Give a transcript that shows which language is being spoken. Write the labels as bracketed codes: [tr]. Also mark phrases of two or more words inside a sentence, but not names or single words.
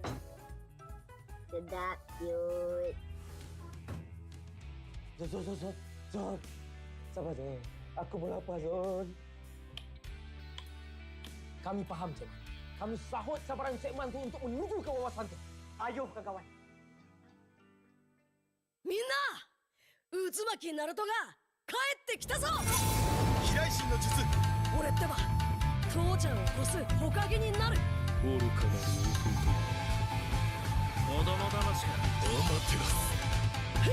[ms] Sedap, cute. Zon. Sabar, Zon. Aku pun lapar, Zon. Kami faham, Zon. Kami sahut sabaran segmen tu untuk menuju ke wawasan tu. Ayo, kawan-kawan. [ja] みんな渦巻きナルトが帰ってきたぞ。飛来神の術。俺ってば父ちゃんを越す火影になる。愚かなる弟よ。子供魂がアマテラス。